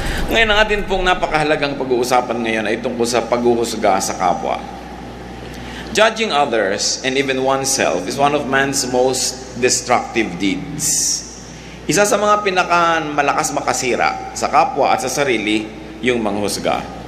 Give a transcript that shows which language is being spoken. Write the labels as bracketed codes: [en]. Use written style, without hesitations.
[tl] Ngayon, ang atin pong napakahalagang pag-uusapan ngayon ay tungkol sa paghuhusga sa kapwa. [en] Judging others and even oneself is one of man's most destructive deeds. [tl] Isa sa mga pinakamalakas makasira sa kapwa at sa sarili, yung manghusga.